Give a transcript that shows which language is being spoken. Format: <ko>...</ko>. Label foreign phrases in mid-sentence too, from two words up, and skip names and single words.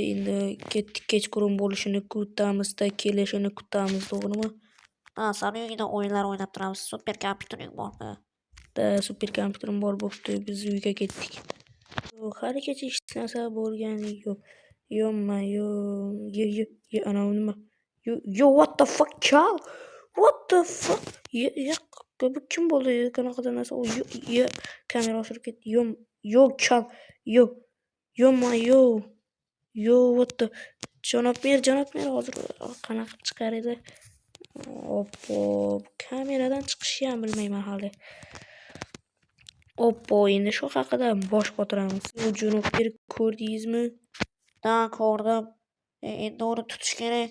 <uz>Endi ketdik, kechqurun bo'lishini kutamiz-da, kelishini kutamiz, to'g'rimi? Sen uyingda o'yinlar o'ynab turamiz. Super kompyutering bormi? Super kompyuterim bor, bo'pti. Biz uyga ketdik. Haligacha hech narsa bo'lgani yo'q. Ana nima?</uz> <en>Yo, what the fuck, chal? What the fuck?</en> <uz>Bu kim bo'ldi? Qanaqa narsa? Kamera oshirib ketdi. Yo, chal.</uz> <en>Yo, what the?</en> <uz>Janob mer, hozir qanaqa chiqar edi? Oppo, kameradan chiqishni ham bilmayman hali. Oppo, endi shu haqida bosh qotiramiz. Janob mer, ko'rdingizmi? Ko'rdim. Endi uni tutish kerak.</uz>